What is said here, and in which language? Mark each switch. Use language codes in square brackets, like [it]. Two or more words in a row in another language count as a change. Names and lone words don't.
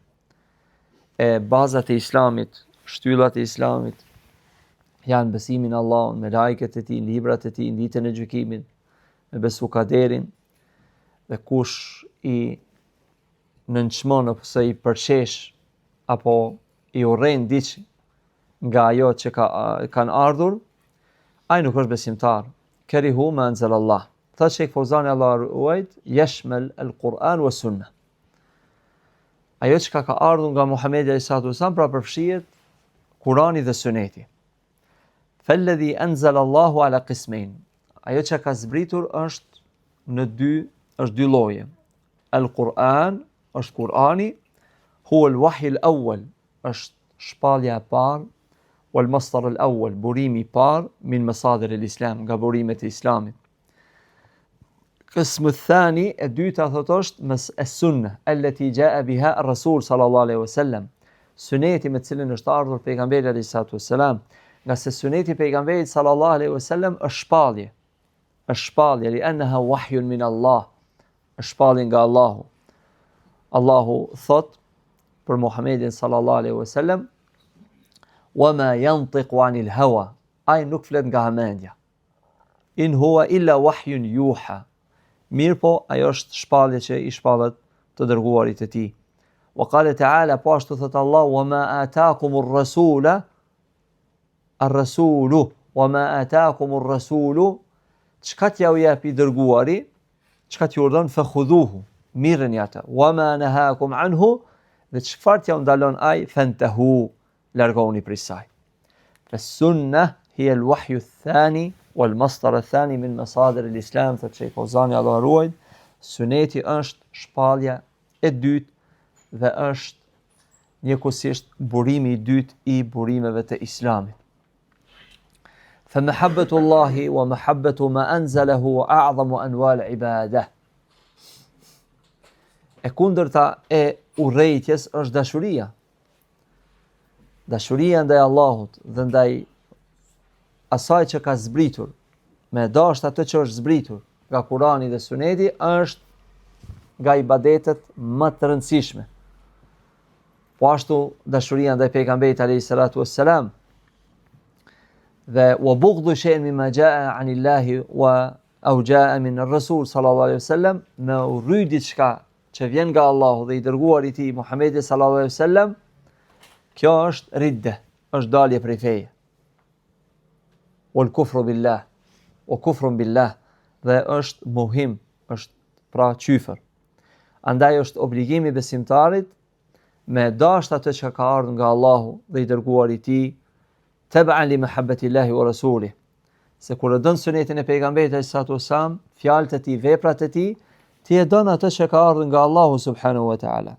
[sq] E bazat e Islamit, shtyllat e Islamit janë besimi në Allahun, me lajket e tij, librat e tij, ditën e gjykimit, me besu kaderin, dhe kush i nënçmon ose i përshesh apo i urren diç nga ajo që kanë ardhur, ai nuk është besimtar. [ar] كاره ما أنزل الله. [sq] Tha Sheikh Fauzani, Allah ruajt, [ar] يشمل القرآن والسنة. [sq] Ajo që ka ardhur nga Muhamedi [ar] عليه الصلاة والسلام, [sq] pra përfshihet Kurani dhe Suneti. [ar] فالذي أنزل الله على قسمين. [sq] Ajo që ka zbritur është në dy lloje. Al-Quran është Kurani, [ar] هو الوحي الأول, [sq] është shpallja e parë, [ar] والمصدر الأول, [sq] burimi i parë, [ar] من مصادر الإسلام, [sq] nga burimet e Islamit. [ar] قسم ثاني, [sq] e dyta thot është [ar] السنة، التي جاء بها الرسول صلى الله عليه وسلم. [sq] Suneti me cilën është ardhur pejgamberi [ar] عليه الصلاة والسلام, [sq] nga se suneti pejgamberit [ar] صلى الله عليه وسلم [sq] është shpallje. Është shpallje, [ar] لأنها وحي من الله, [sq] është shpallje nga Allahu. Allahu thot për Muhammedin [ar] صلى الله عليه وسلم, "وما ينطق عن الهوى", [sq] ai nuk flet nga hamendja. [ar] "إن هو إلا وحي يوحى", [sq] mirë po ajo është shpallje që i shpallet të dërguarit e tij. [ar] وقال تعالى, [sq] po ashtu thot Allah, [ar] "وما آتاكم الرسول، الرسول، وما آتاكم الرسول", [sq] çka t'ja u jep i dërguari, çka t'ju urdhon, [ar] فخذوه, [sq] mirreni atë. [ar] وما نهاكم عنه, [sq] dhe çfarë t'ja u ndalon ai, fantahu, largoni prej saj. [ar] فالسنة هي الوحي الثاني والمصدر الثاني من مصادر الإسلام, [sq] thot Sheikh Fauzani, Allah ruajt, suneti është shpallja e dytë dhe është njëkohësisht burimi i dytë i burimeve të Islamit. [ar] فمحبة الله ومحبة ما أنزله أعظم أنواع العبادة. [sq] E kundërta e urrejtjes është dashuria. Dashuria ndaj Allahut dhe ndaj asaj që ka zbritur, me dashur atë që është zbritur nga Kurani dhe Suneti, është nga ibadetet më të rëndësishme. Po ashtu dashuria ndaj pejgamberit [ar] عليه الصلاة والسلام, dhe وبغض شيء مما جاء عن الله أو جاء من الرسول صلى الله عليه وسلم, [sq] me urry diçka që vjen nga Allahu dhe i dërguari i tij Muhamedi [ar] صلى الله عليه وسلم, [sq] kjo është ridde, është dalje prej feje. [ar] والكفر بالله، أو كفر بالله, [sq] dhe është mohim, është pra qyfër. Andaj është obligimi besimtarit me dashur atë që ka ardhur nga Allahu dhe i dërguari i tij, [ar] تبعا لمحبة الله ورسوله. [sq] Se kur e don sunetin e pejgamberit [ar] صلى الله عليه وسلم, [sq] fjalët e tij, veprat e tij, ti e don atë që ka ardhur nga Allahu [ar] سبحانه وتعالى.